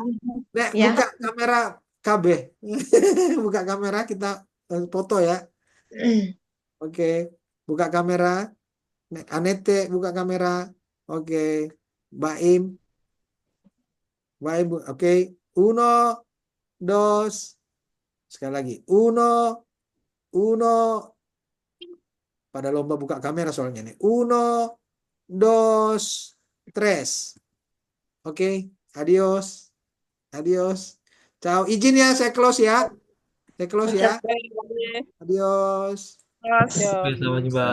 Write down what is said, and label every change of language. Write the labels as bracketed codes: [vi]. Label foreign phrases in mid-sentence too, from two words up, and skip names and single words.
[id] ya. Nek ya. buka kamera KB, buka kamera kita foto ya. Oke, buka kamera. Nek Anete buka kamera. Oke, Baim, oke. [es] Uno, dos. [id] Sekali lagi. Uno, pada lomba buka kamera soalnya nih. [es] Uno, dos, tres. Oke, adios. Adios. Ciao. [id] Izin ya, saya close ya. Saya close ya. Oke, boleh. Adios. Terus Oke, selamat jumpa.